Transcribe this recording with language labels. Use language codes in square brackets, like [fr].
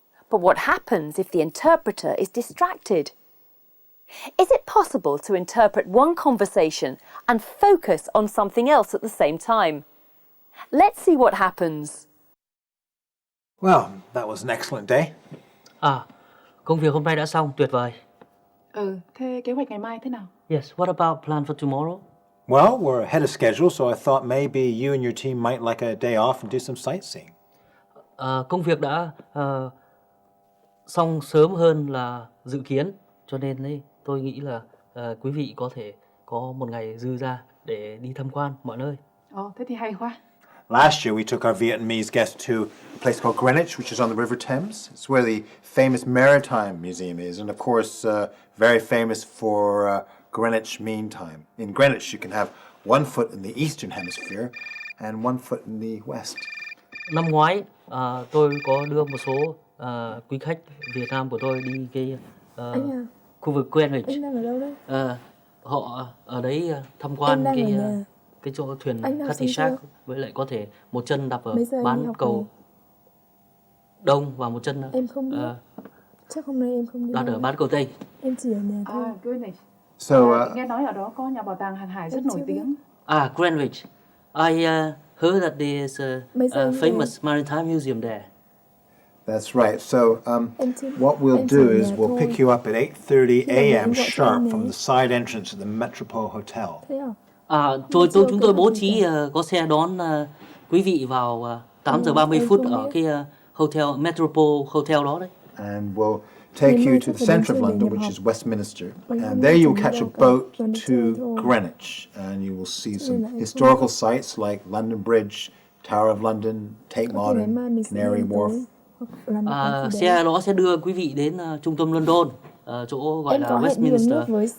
[en] But what happens if the interpreter is distracted? Is it possible to interpret one conversation and focus on something else at the same time? Let's see what happens. Well, that was an excellent day. [vi] Công việc hôm nay đã xong, tuyệt vời. Thế kế hoạch ngày mai thế nào? [en] Yes, what about plan for tomorrow? Well, we're ahead of schedule, so I thought maybe you and your team might like a day off and do some sightseeing. [vi] Công việc đã xong sớm hơn là dự kiến, cho nên tôi nghĩ là quý vị có thể có một ngày dư ra để đi tham quan mọi nơi. Thế thì hay quá. [en] Last year, we took our Vietnamese guests to a place called Greenwich, which is on the River Thames. It's where the famous Maritime Museum is, and of course, very famous for Greenwich Mean Time. In Greenwich, you can have one foot in the Eastern Hemisphere and one foot in the West. [vi] Năm ngoái, tôi có đưa một số quý khách Việt Nam của tôi đi cái khu vực Greenwich. Anh đang ở đâu đấy? Họ ở đấy tham quan cái chỗ thuyền Cutty Shark, với lại có thể một chân đạp ở bán cầu đông và một chân em không biết. Chắc hôm nay em không đi. đặt ở bán cầu tây. Em chỉ ở nhà thôi. [en] Greenwich. [vi] Nghe nói ở đó có nhà bảo tàng hàng hải rất nổi tiếng. [en] Greenwich. I heard that there is a famous maritime museum there. That's right. So what we'll do is we'll pick you up at 8:30 a.m. sharp from the side entrance of the Metropole Hotel. [vi] Thế à? Chúng tôi bố trí có xe đón quý vị vào 8 giờ 30 phút ở cái hotel Metropole Hotel đó đấy. [en] And we'll take you to the center of London, which is Westminster. And there you'll catch a boat to Greenwich. And you will see some historical sites like London Bridge, Tower of London, Tate Modern, Canary Wharf. [vi] Xe đó sẽ đưa quý vị đến trung tâm London, chỗ gọi là Westminster.